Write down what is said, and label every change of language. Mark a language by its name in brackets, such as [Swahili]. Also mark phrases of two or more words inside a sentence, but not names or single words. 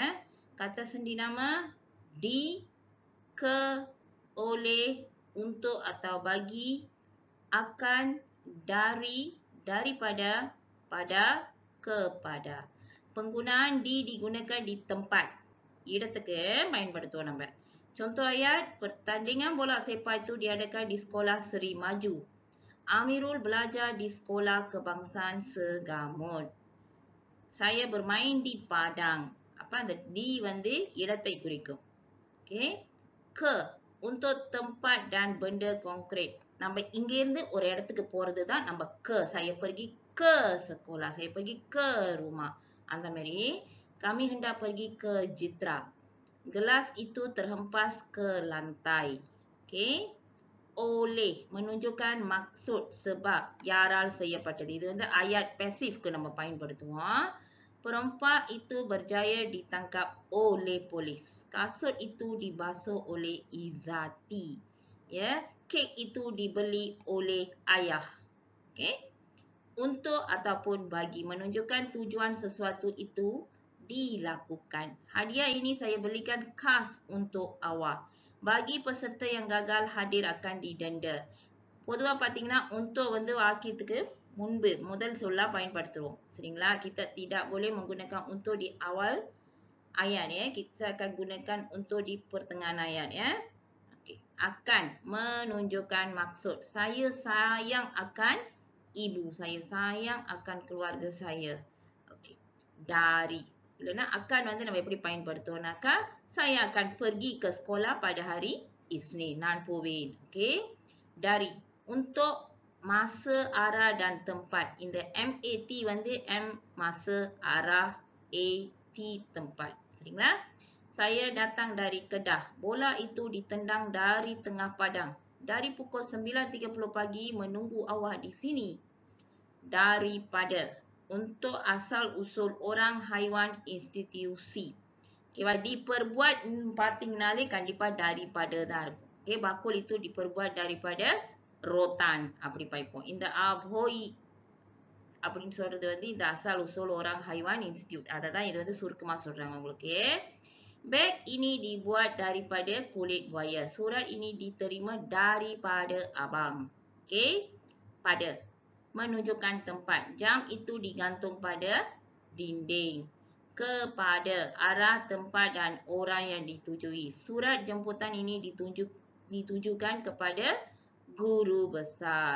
[Malay] Kata sendi nama di, ke, oleh, untuk atau bagi, akan, dari, daripada, pada, kepada. Penggunaan di digunakan di tempat. [Tamil] இடத்துக்கு பயன்படுத்துவோம் நம்ம. [Malay] Contoh ayat, pertandingan bola sepak itu diadakan di sekolah Seri Maju. Amirul belajar di sekolah kebangsaan Segamon. Saya bermain di padang. Apa [Tamil] அந்த di வந்து இடத்தை குறிக்கும். [Malay] Okay. Ke, untuk tempat dan benda konkret. [Tamil] நம்ம இங்கிருந்து ஒரு இடத்துக்கு போறது தான் நம்ம ke. [Malay] Saya pergi ke sekolah. Saya pergi ke rumah. [Tamil] அந்த மாதிரி [Malay] kami hendak pergi ke Jitra. Gelas itu terhempas ke lantai. Okay. Oleh menunjukkan maksud sebab [Tamil] யாரால் செய்யப்பட்டது. இது வந்து [Malay] ayat pasifக்கு [Tamil] நம்ம பயன்படுத்துவோம். [Malay] Perompak itu berjaya ditangkap oleh polis. Kasut itu dibasuh oleh Izzati. Ya, kek itu dibeli oleh ayah. Okey. Untuk ataupun bagi menunjukkan tujuan sesuatu itu dilakukan. Hadiah ini saya belikan khas untuk awak. Bagi peserta yang gagal hadir akan didenda. [Tamil] பொதுவா பாத்தீங்கன்னா untuk வந்து வாக்கியத்துக்கு முன்பு முதல் சொல்லா பயன்படுத்துவோம். சரிங்களா? [Malay] Kita tidak boleh menggunakan untuk di awal ayat ya. Kita akan gunakan untuk di pertengahan ayat ya. Okey. Akan menunjukkan maksud. Saya sayang akan ibu. Saya sayang akan keluarga saya. Okey. Dari. Bila akan [Tamil] வந்து நம்ம எப்படி பயன்படுத்துவோம்னாக்கா [Malay] saya akan pergi ke sekolah pada hari Isnin. [Tamil] நான் போவேன். [Malay] Okey. Dari. Untuk masa, arah dan tempat. [Tamil] இந்த MAT வந்து [Malay] M masa, arah, AT tempat. [Tamil] சரிங்களா? [Malay] Saya datang dari Kedah. Bola itu ditendang dari tengah padang. Dari pukul 9.30 pagi menunggu awak di sini. Daripada. Untuk asal usul orang, haiwan, institusi. [Tamil] Okay, diperbuat பார்த்திங்கனாலே கண்டிப்பா daripada தான் இருக்கும். [Malay] Okay, bakul itu diperbuat daripada rotan. [Tamil] அப்படி பாய்ப்போம். இந்த ஆபோய் அப்படின்னு சொல்றது வந்து இந்த [Malay] asal usul orang, haiwan, institute. [Tamil] அதை தான் இது வந்து சுருக்கமா சொல்றாங்க உங்களுக்கு. [Malay] Beg ini dibuat daripada kulit buaya. Surat ini diterima daripada abang. Okay. Pada. Menunjukkan tempat. Jam itu digantung pada dinding. Kepada. Arah, tempat dan orang yang ditujui. Surat jemputan ini ditujukan kepada guru besar.